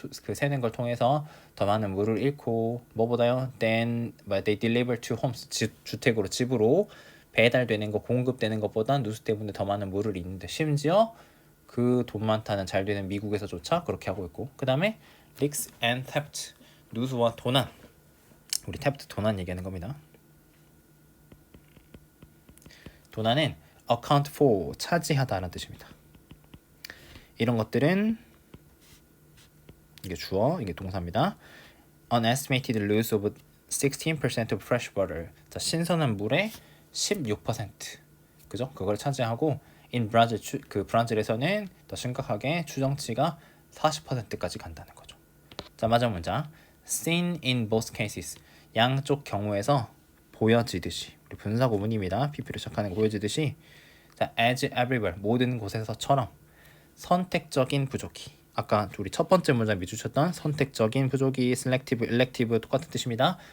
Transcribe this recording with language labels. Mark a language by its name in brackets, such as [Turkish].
[Korean] 그 새는 걸 통해서 더 많은 물을 잃고 뭐보다요 [English] than they deliver to homes [Korean] 주택으로 집으로 배달되는 거 공급되는 것보다 누수 때문에 더 많은 물을 잃는데 심지어 그 돈 많다는 잘 되는 미국에서조차 그렇게 하고 있고 그 다음에 [English] leaks and theft [Korean] 누수와 도난 우리 theft 도난 얘기하는 겁니다. 도난은 [English] account for [Korean] 차지하다라는 뜻입니다. 이런 것들은 이게 주어 이게 동사입니다. [English] An estimated loss of 16% of fresh water [Korean] 자, 신선한 물의 16% 그죠? 그걸 차지하고 in Brazil 그 브라질에서는 더 심각하게 추정치가 40%까지 간다는 거죠. 자 마지막 문장 [English] seen in both cases [Korean] 양쪽 경우에서 보여지듯이 우리 분사 구문입니다. PP로 시작하는 거 보여지듯이 자 [English] as everywhere [Korean] 모든 곳에서처럼 선택적인 부족이 아까 우리 첫 번째 문장 미주셨던 선택적인 부족이 selective, elective 똑같은 뜻입니다.